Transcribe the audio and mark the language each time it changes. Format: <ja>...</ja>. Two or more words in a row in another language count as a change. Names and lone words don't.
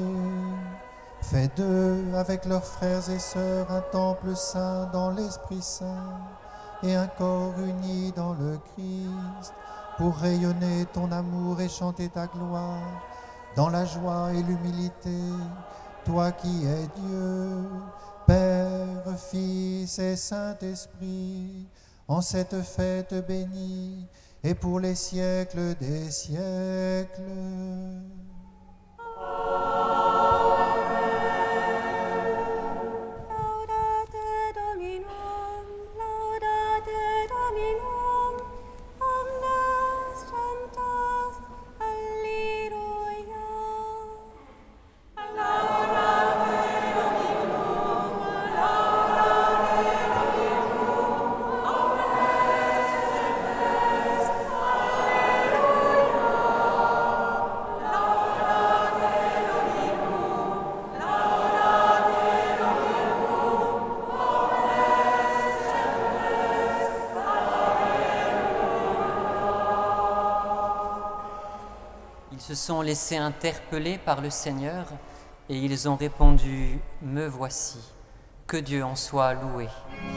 <fr>Fais d'eux, avec leurs frères et sœurs, un temple saint dans l'Esprit Saint et un corps uni dans le Christ, pour rayonner ton amour et chanter ta gloire dans la joie et l'humilité, toi qui es Dieu, Père, Fils et Saint-Esprit, en cette fête bénie, et pour les siècles des siècles.</fr> <la>Laudate Dominum, laudate Dominum, omnes sanctas, alleluia. Laudate Dominum, laudate Dominum, omnes sanctas, alleluia. Laudate Dominum, laudate Dominum, omnes sanctas,</la> <fr>Ils se sont laissés interpeller par le Seigneur et ils ont répondu « Me voici ». Que Dieu en soit loué.</fr>